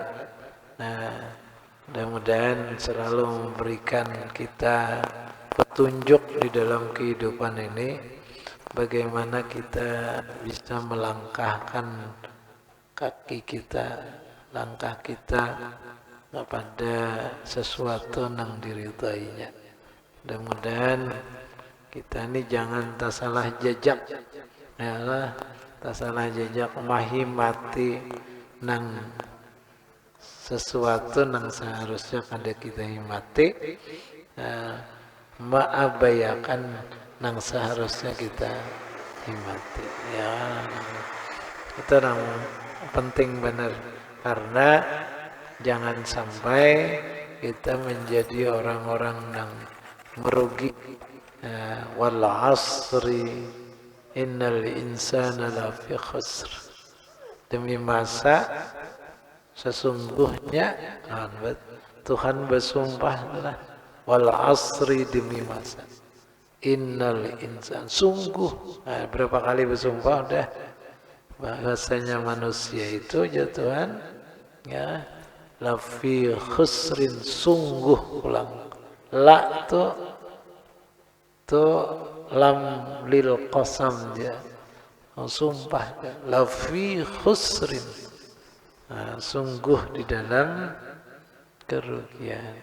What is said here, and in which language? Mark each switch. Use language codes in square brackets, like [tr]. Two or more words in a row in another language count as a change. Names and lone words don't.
[id] Mudah-mudahan selalu memberikan kita petunjuk di dalam kehidupan ini, bagaimana kita bisa melangkahkan kaki kita, langkah kita kepada sesuatu yang diridainya. Mudah-mudahan kita ini jangan tak salah jejak, ya, tak salah jejak [bjn] mahimati nang sesuatu nang seharusnya kada kita himati, [id] maabayakan nang seharusnya kita himati. Ya, itu yang penting benar, karena jangan sampai kita menjadi orang-orang yang merugi. [ar] والعصر إن الإنسان لفي خسر. [id] Demi masa sesungguhnya Tuhan bersumpah [ar] والعصر, [id] demi masa, [ar] إن الإنسان, [id] sungguh. Berapa kali bersumpah udah bahasanya manusia itu jatuhan, ya, [ar] لفي خسر, [id] sungguh, ulang la tu [ar] لام للقسم, [id] dia sumpah, [ar] لفي خسر, [id] sungguh di dalam kerugian.